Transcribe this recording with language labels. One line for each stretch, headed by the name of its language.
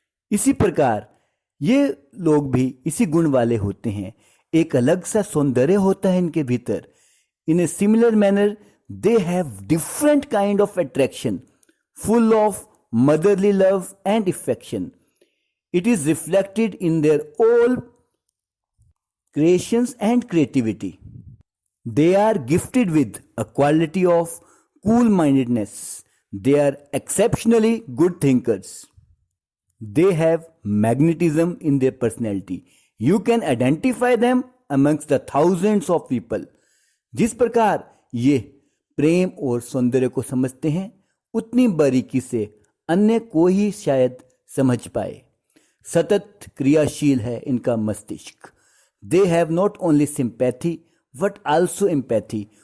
Hindi: इसी प्रकार ये लोग भी इसी गुण वाले होते हैं। एक अलग सा सौंदर्य होता है इनके भीतर।
English: In a similar manner they have different kind of attraction, full of motherly love and affection. It is reflected in their all creations and creativity. They are gifted with a quality of cool-mindedness. They are exceptionally good thinkers. They have magnetism in their personality. You can identify them amongst the thousands of people.
Hindi: जिस प्रकार ये प्रेम और सौंदर्य को समझते हैं उतनी बारीकी से अन्य को ही शायद समझ पाए। सतत क्रियाशील है इनका मस्तिष्क।
English: They have not only sympathy but also empathy.